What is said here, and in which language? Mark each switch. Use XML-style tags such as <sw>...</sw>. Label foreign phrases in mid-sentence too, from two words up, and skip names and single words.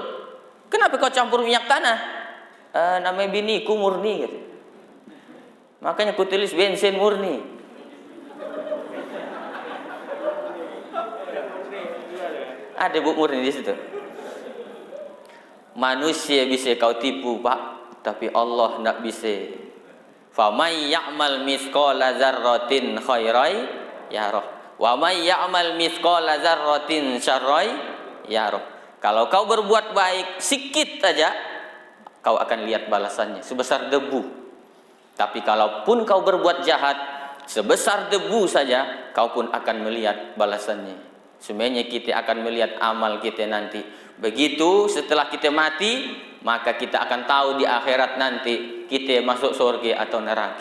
<id>Kenapa kau campur minyak tanah?" "Namanya biniku murni," gitu. "Makanya ku tulis bensin murni." Ada bu murni di situ. Manusia bisa kau tipu Pak, tapi Allah tidak bisa.</id> <ar>فمن يعمل مثقال ذرة خيرا يره, ومن يعمل مثقال ذرة شرا يره.</ar> <id>Kalau kau berbuat baik sedikit saja, kau akan lihat balasannya sebesar debu. Tapi kalaupun kau berbuat jahat sebesar debu saja, kau pun akan melihat balasannya. Semuanya kita akan melihat amal kita nanti. Begitu setelah kita mati, maka kita akan tahu di akhirat nanti kita masuk surga atau neraka.</id>